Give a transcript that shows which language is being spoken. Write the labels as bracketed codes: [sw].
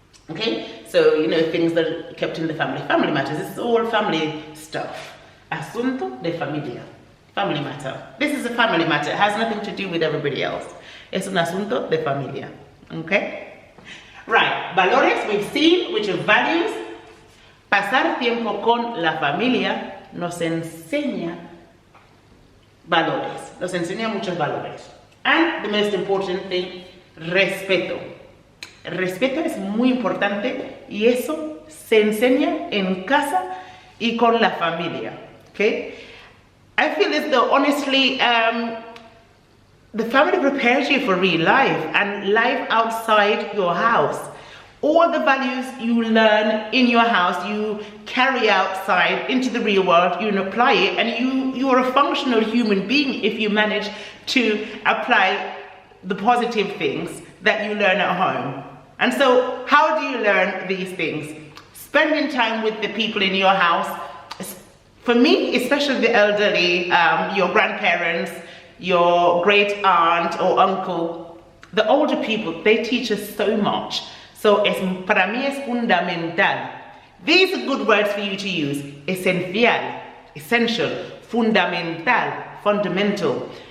[en] Okay, so you know things that are kept in the family matters. It's all family stuff. [es] Asunto de familia, [en] family matter. This is a family matter. It has nothing to do with everybody else. [es] Es un asunto de familia. [en] Okay. Right, valores we've seen, which are values. [es] Pasar tiempo con la familia nos enseña valores, nos enseña muchos valores. [en] And the most important thing, [es] respeto. Respeto es muy importante y eso se enseña en casa y con la familia. [en] Okay? I feel as though honestly, the family prepares you for real life and life outside your house. All the values you learn in your house, you carry outside into the real world, you apply it, and you are a functional human being if you manage to apply the positive things that you learn at home. And so, how do you learn these things? Spending time with the people in your house. For me, especially the elderly, your grandparents, your great aunt or uncle, the older people, they teach us so much. [es] So para mí es fundamental. [en] These are good words for you to use. Esencial, essential, fundamental, fundamental.